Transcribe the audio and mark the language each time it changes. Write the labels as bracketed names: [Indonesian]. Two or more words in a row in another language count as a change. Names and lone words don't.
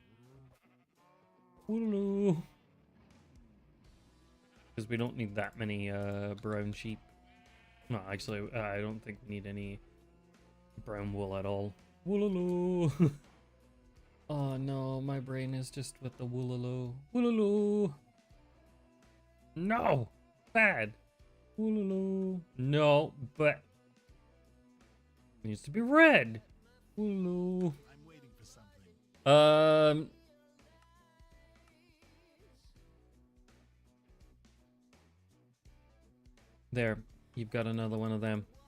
[English] Woolaloo. Because we don't need that many brown sheep. No, actually, I don't think we need any brown wool at all. Woolaloo. Oh no, my brain is just with the woolaloo. Woolaloo. No! Bad. Woolaloo. No, but... It needs to be red. Woolaloo. I'm waiting for something. There. You've got another one of them.